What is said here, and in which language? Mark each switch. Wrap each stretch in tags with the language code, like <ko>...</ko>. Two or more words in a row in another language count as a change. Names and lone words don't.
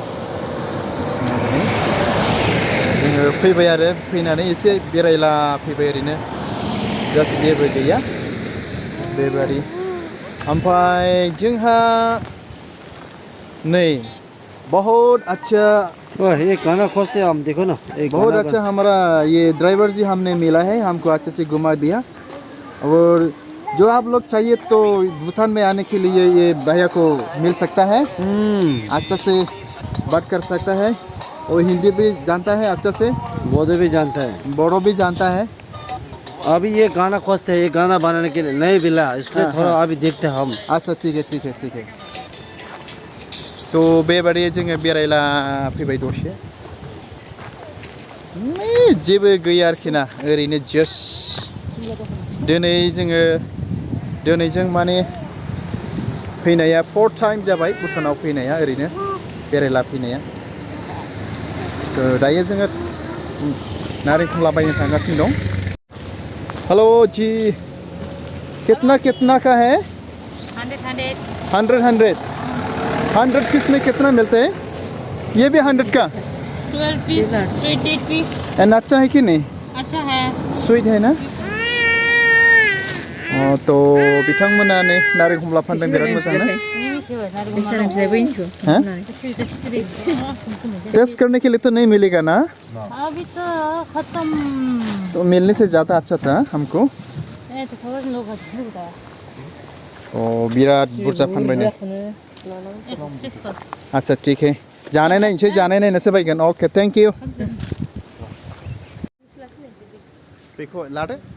<brx>जोङो फैबाय आरो फैनानै एसे बेरायला फैबाय ओरैनो जास्ट जेबो गैया बेबादि ओमफ्राय जोंहा नै</brx> <hi>बहुत अच्छा ये गाना खोजते हैं हम देखो ना बहुत अच्छा हमारा ये ड्राइवर जी हमने मिला है हमको अच्छे से घुमा दिया और जो आप लोग चाहिए तो भूटान में आने के लिए ये भैया को मिल सकता है अच्छा से बात कर सकता है और हिंदी भी जानता है अच्छा से बोधे भी जानता है बोडो भी जानता है अभी ये गाना खोजते हैं ये गाना बनाने के लिए नहीं मिला इसलिए हाँ, थोड़ा हाँ। अभी देखते हैं हम अच्छा ठीक है ठीक है ठीक है तो</hi> <brx>बेबादि जोङो बेरायला फैबाय दसे जेबो गैया आरोखि ना ओरैनो जास्ट दिनै जों माने फैनाया 4th टाइम जाबाय भुटानाव फैनाया ओरैनो बेरायला फैनाया स' दायो जोङो नारें खमला बायनो थांगासिनो दं हेलो</brx> <hi>जी कितना का है 100 पीस में कितना मिलता है ये भी 100 का 12 पीस 28 पीस एंड अच्छा है कि नहीं अच्छा है स्वीट है ना तो</hi> <brx>बिथांमोना नै नारें खमला फानदों बिराद मोजां ना</brx> <hi>हाँ टेस्ट करने के लिए तो नहीं मिलेगा ना अभी तो खत्म तो मिलने से ज़्यादा अच्छा था हमको तो खबर लोग बताया</hi> <brx>बिराद बुरजा फानबायनो</brx> <hi>आच्छा ठीक है</hi> <brx>जानाय नायनोसै बायगोन अके</brx> <en>thank you</en> <brx>बेखौ लादो</brx>